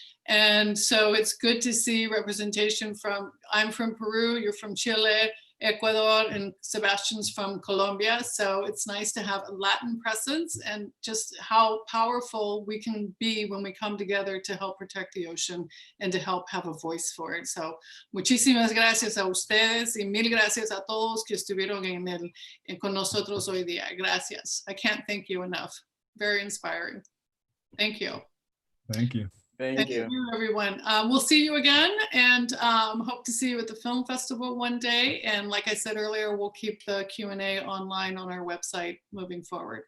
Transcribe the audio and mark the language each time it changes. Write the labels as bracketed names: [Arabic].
[English] And so it's good to see representation from, I'm from Peru, you're from Chile, Ecuador, and Sebastian's from Colombia. So it's nice to have a Latin presence, and just how powerful we can be when we come together to help protect the ocean and to help have a voice for it. [Spanish] So muchísimas gracias a ustedes y mil gracias a todos que estuvieron con nosotros hoy día. Gracias. [English] I can't thank you enough. Very inspiring. Thank you. Thank you. Thank you. Everyone. We'll see you again, and hope to see you at the film festival one day. And like I said earlier, we'll keep the Q&A online on our website moving forward.